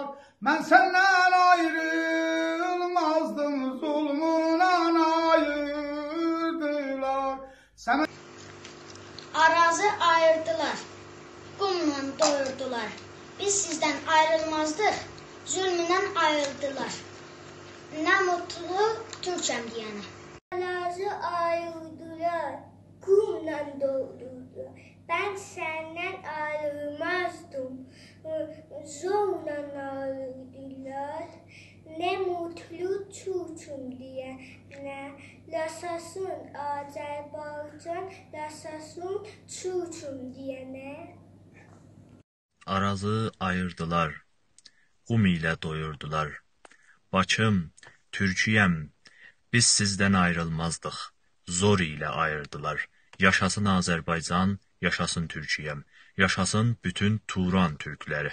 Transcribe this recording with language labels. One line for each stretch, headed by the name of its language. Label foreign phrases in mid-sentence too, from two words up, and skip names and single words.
Azerbaijani: Mən səndən ayrılmazdım, zulmuna ayırdılar. ayırdılar, qumla doyurdular. Biz sizdən ayrılmazdıq, zülmündən ayırdılar. Nə mutlu Türkəm deyənə. Arazi ayırdılar, qumla doyurdular.
Turkish: Ben senden ayrılmazdım, zorla ayrıldılar. Ne mutlu Türk'üm diye, ne yaşasın Azerbaycan, yaşasın Türk'üm diyene.
Azerbaijani: Arazı ayırdılar, qum ilə doyurdular. Bakım, Türkiyəm, biz sizdən ayrılmazdıq, zor ilə ayırdılar. Yaşasın Azərbaycan, yaşasın Türkiyəm, yaşasın bütün Turan Türkləri.